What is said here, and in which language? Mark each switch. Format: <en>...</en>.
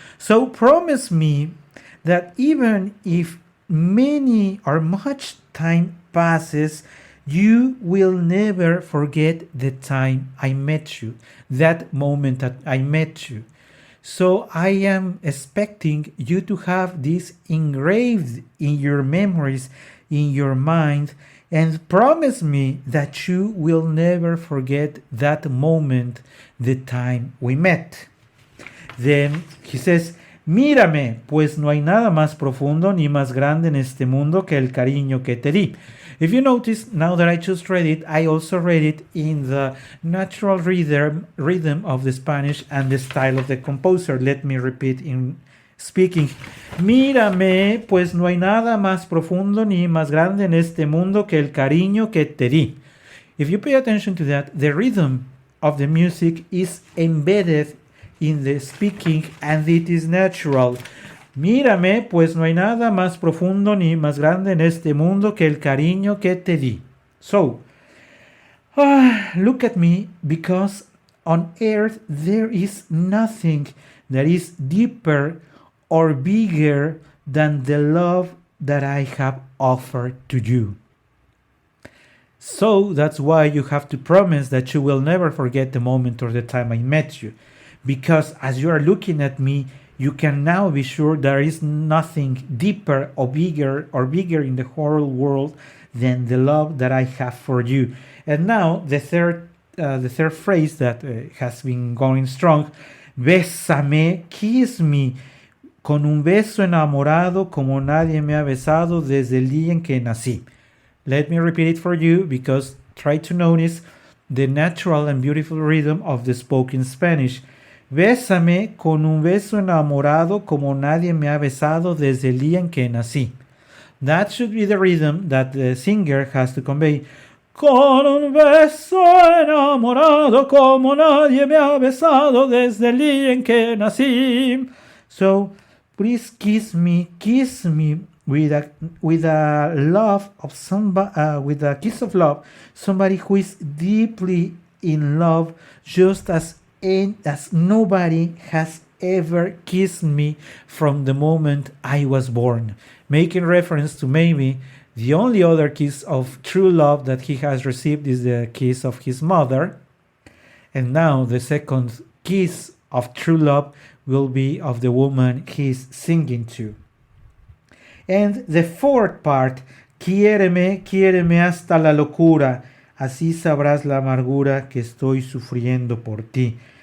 <en>So promise me that even if many or much time passes, you will never forget the time I met you, that moment that I met you. So I am expecting you to have this engraved in your memories, in your mind, and promise me that you will never forget that moment, the time we met. Then he says,</en> <es>mírame, pues no hay nada más profundo ni más grande en este mundo que el cariño que te di.</es> <en>If you notice, now that I just read it, I also read it in the natural rhythm of the Spanish and the style of the composer. Let me repeat in speaking.</en> <es>Mírame, pues no hay nada más profundo ni más grande en este mundo que el cariño que te di.</es> <en>If you pay attention to that, the rhythm of the music is embedded in the speaking and it is natural.</en> <es>Mírame, pues no hay nada más profundo ni más grande en este mundo que el cariño que te di.</es> <en>So, look at me, because on earth there is nothing that is deeper or bigger than the love that I have offered to you. So that's why you have to promise that you will never forget the moment or the time I met you. Because as you are looking at me, you can now be sure there is nothing deeper or bigger in the whole world than the love that I have for you. And now the third phrase that has been going strong, bésame, kiss me,</en> <es>con un beso enamorado como nadie me ha besado desde el día en que nací.</es> <en>Let me repeat it for you because try to notice the natural and beautiful rhythm of the spoken Spanish.</en> <es>Bésame con un beso enamorado como nadie me ha besado desde el día en que nací.</es> <en>That should be the rhythm that the singer has to convey.</en> <es>Con un beso enamorado como nadie me ha besado desde el día en que nací.</es> <en>So, please kiss me with a love of somebody, with a kiss of love, somebody who is deeply in love, just as nobody has ever kissed me from the moment I was born, making reference to maybe the only other kiss of true love that he has received is the kiss of his mother, and now the second kiss of true love will be of the woman he's singing to. And the fourth part,</en> <es>quiéreme, quiéreme hasta la locura, así sabrás la amargura que estoy sufriendo por ti.</es>